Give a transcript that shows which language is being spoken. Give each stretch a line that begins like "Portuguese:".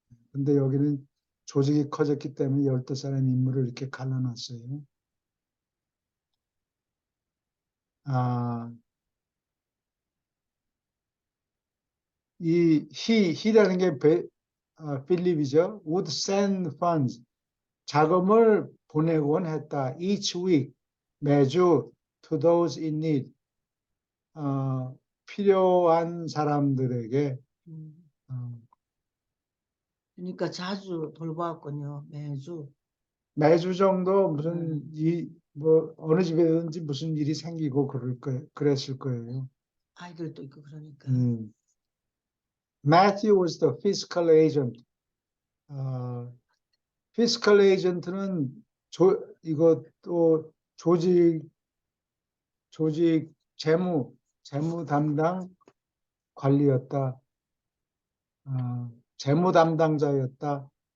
Korean: 근데 여기는 조직이 커졌기 때문에 12사람의 임무를 이렇게 갈라놨어요. he라는 게 필립이죠.
English: would send funds,
Korean: 자금을 보내곤 했다.
English: each week,
Korean: 매주
English: to those in need,
Korean: 필요한 사람들에게. 그러니까 자주 돌봐왔군요, 매주 정도 무슨 뭐 어느 집에든지 무슨 일이 생기고 그랬을 거예요. 아이들도 있고 그러니까.
English: Matthew was the fiscal agent.
Korean: fiscal agent는 이것도 조직 재무 담당 관리였다. 재무 담당자였다.